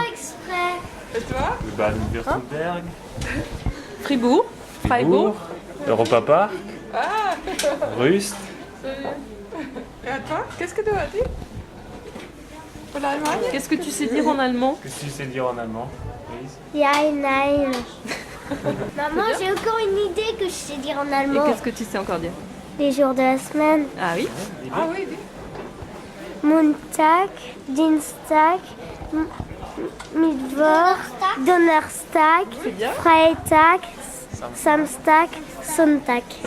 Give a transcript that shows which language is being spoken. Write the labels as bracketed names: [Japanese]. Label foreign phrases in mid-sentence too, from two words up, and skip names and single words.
[French] Et toi? le Baden-Württemberg, Fribourg, Freiburg, Europa Park, Rust. Et à toi? Qu'est-ce que tu as dit? Pour l'Allemagne? Qu'est-ce que tu sais dire en allemand? Qu'est-ce que tu sais dire en allemand? [German] Ja, nein. [French] Maman, j'ai encore une idée que je sais dire en Et allemand. qu'est-ce que tu sais encore dire? Les jours de la semaine. Ah oui? Ah oui, oui. [German] Montag, Dienstag, Mittwoch, Donnerstag, Freitag, Samstag, Sonntag.